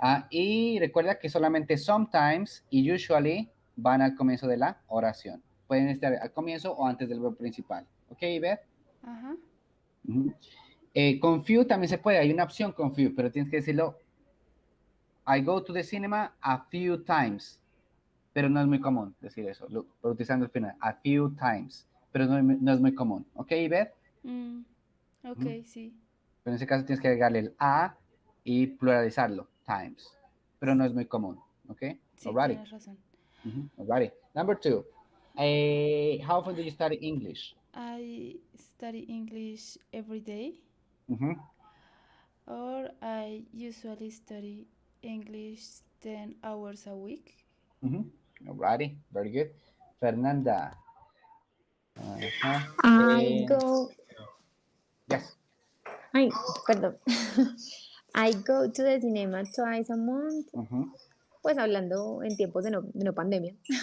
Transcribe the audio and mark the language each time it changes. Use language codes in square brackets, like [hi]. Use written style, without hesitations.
[es] Y recuerda que solamente sometimes y usually van al comienzo de la oración. Pueden estar al comienzo o antes del verbo principal. ¿Ok, Beth? Ajá. Con few también se puede, hay una opción con few, pero tienes que decirlo. [en] I go to the cinema a few times. [es] Pero no es muy común decir eso, utilizando el final, a few times. Pero no es muy común. ¿Ok, Beth? Ok, sí. Pero en ese caso tienes que agregarle el a y pluralizarlo, times. Pero no es muy común. ¿Ok? Sí, [en] Alrighty. [es] tienes razón. [en] Alrighty. Number 2. How often do you study English? I study English every day. Or I usually study English 10 hours a week. Alrighty, very good. Fernanda. I go. Yes. [es] Ay, perdón. [en] I go to the cinema twice a month. [es] Pues hablando en tiempos de no pandemia.